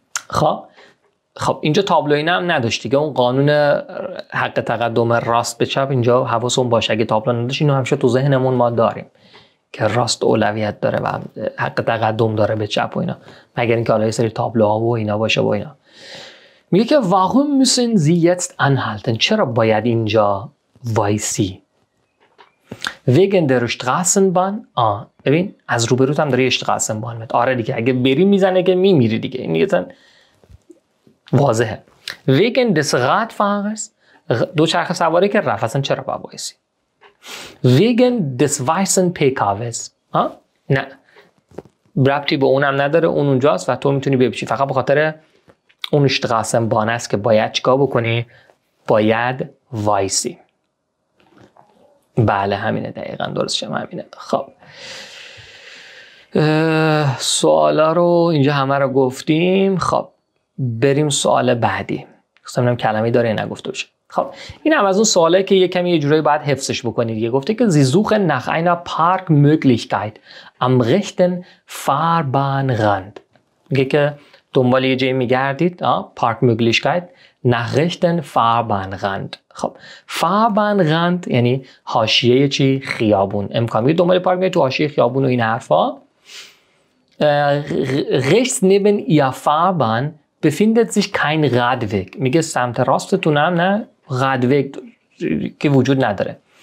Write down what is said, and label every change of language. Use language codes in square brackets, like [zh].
[fa] خب اینجا تابلویی هم نداشت دیگه، اون قانون حق تقدم راست به چپ اینجا حواسمون باشه. اگه تابلو نداشت اینو همیشه تو ذهنمون ما داریم که راست اولویت داره و حق تقدم داره به چپ و اینا، مگر اینکه حالا یه سری تابلوها و اینا باشه و اینا. میگه که [de] warum müssen Sie jetzt anhalten؟ [fa] چرا باید اینجا وایسی؟ [de] wegen der Straßenbahn. [fa] ببین از روبروت هم داره Straßenbahn میاد. آره دیگه اگه بری میزنه که میمیری دیگه، این دیگه واضحه. [de] wegen des Radfahrers [fa] دو چرخ سواری که رفت، اصلا چرا باید وایسی؟ [de] wegen des weißen PKWs. [fa] نه ربطی به اونم نداره، اون اونجاست و تو میتونی بپیچی، فقط به خاطر اون Straßenbahn است که باید چیکار بکنی؟ باید وایسی. بله همینه، دقیقاً درستش همینه. خب سوالا رو اینجا همه رو گفتیم. خب بریم سوال بعدی. خواستم کلمه‌ای داره نگفته باشه. خب این هم از اون سواله که یه کمی یه جورایی باید حفظش بکنید دیگه. گفته که [de] Sie suchen nach einer Parkmöglichkeit am rechten Fahrbahnrand. [fa] میگه که دنبال یه جایی میگردید، [de] Parkmöglichkeit nach rechten Fahrbahnrand. [fa] خب Fahrbahnrand یعنی حاشیه چی؟ خیابون. امکان میگه دنبال پارک میگه تو حاشیه خیابون و این حرفا. [de] rechts neben ihr Fahrbahn befindet sich kein Radweg. [fa] میگه سمت راستتون هم نه Radweg که وجود نداره.